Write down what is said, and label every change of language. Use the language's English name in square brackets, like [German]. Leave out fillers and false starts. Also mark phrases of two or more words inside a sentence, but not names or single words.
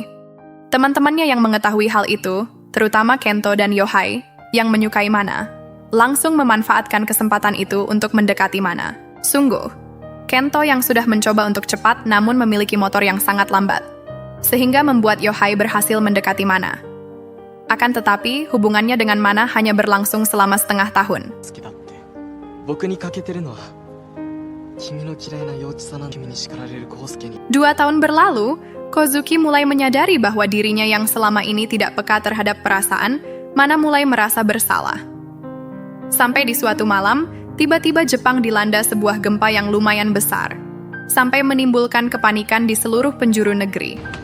[Indonesian] Teman-temannya yang mengetahui hal itu, terutama Kento dan Yohai, yang menyukai Mana, langsung memanfaatkan kesempatan itu untuk mendekati Mana. Sungguh, Kento yang sudah mencoba untuk cepat namun memiliki motor yang sangat lambat, sehingga membuat Yohai berhasil mendekati Mana. Akan tetapi, hubungannya dengan Mana hanya berlangsung selama setengah tahun. [Japanese] 好きだって僕に欠けてるのは君の嫌いな幼稚さな君に叱られる康介に [Indonesian] 2 tahun berlalu, Kozuki mulai menyadari bahwa dirinya yang selama ini tidak peka terhadap perasaan, Mana mulai merasa bersalah. Sampai di suatu malam, tiba-tiba Jepang dilanda sebuah gempa yang lumayan besar, sampai menimbulkan kepanikan di seluruh penjuru negeri.